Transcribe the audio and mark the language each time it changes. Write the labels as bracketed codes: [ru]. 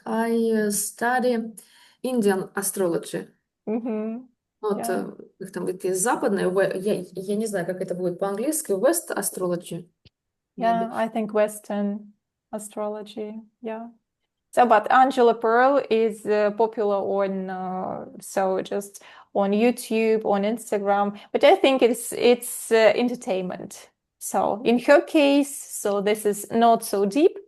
[en] I study Indian astrology. [ru] Вот, [en] Yeah. [ru] их там говорит, есть западная, я не знаю, как это будет по-английски, [en] West astrology, Yeah, maybe. I think Western astrology. Yeah. So, but Angela Pearl is popular on so just on YouTube, on Instagram. But I think it's entertainment. So in her case, so this is not so deep.